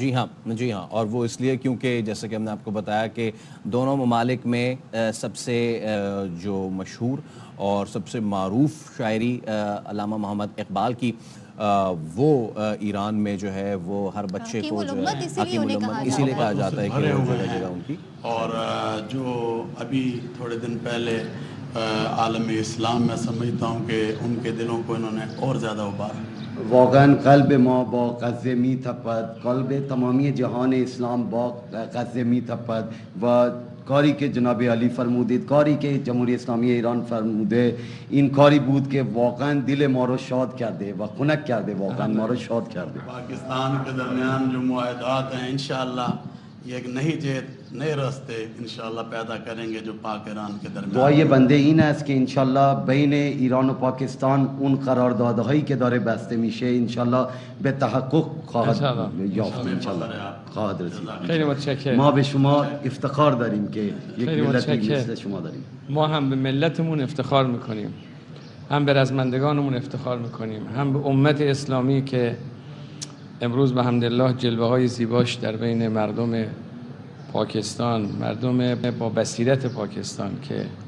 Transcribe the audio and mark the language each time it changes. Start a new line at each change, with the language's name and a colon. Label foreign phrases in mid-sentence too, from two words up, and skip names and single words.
Urdu: جی ہاں، اور وہ اس لیے کیونکہ جیسے کہ ہم نے آپ کو بتایا کہ دونوں ممالک میں سب سے جو مشہور اور سب سے معروف شاعری علامہ محمد اقبال کی وہ ایران میں جو ہے وہ ہر بچے کو جو ہے اسی لیے کہا جاتا ہے کہ جگہ جگہ ان کی. اور جو ابھی تھوڑے دن پہلے عالم اسلام میں سمجھتا ہوں کہ ان کے دلوں کو انہوں نے اور زیادہ ابھارا.
Persian: واقعا قلب ما با غزه می تپد، قلب تمامی جهان اسلام با غزه می تپد و کاری که جناب علی فرمودید، کاری که جمهوری اسلامی ایران فرموده، این کاری بود که واقعا دل ما رو شاد کرده و خنک کرده، واقعا ما رو شاد کرده.
Urdu: پاکستان کے درمیان جو معاہدات ہیں انشاءاللہ یہ ایک نئی جہت نئے راستے انشاءاللہ پیدا کریں گے جو پاک ایران کے درمیان.
Persian: دعای بنده این است که انشاءاللہ بین ایران و پاکستان اون قراردادهایی که داره بسته میشه انشاءاللہ به تحقق خواهد یافت انشاءاللہ خواهد رسید. خیلی متشکرم. ما به شما افتخار داریم که یک ملتی مثل شما داریم. ما هم به ملتمون افتخار میکنیم، هم به رزمندگانمون افتخار میکنیم، هم به امت اسلامی که امروز به حمدالله جلوه های زیباش در بین مردم پاکستان، مردم با بصیرت پاکستان که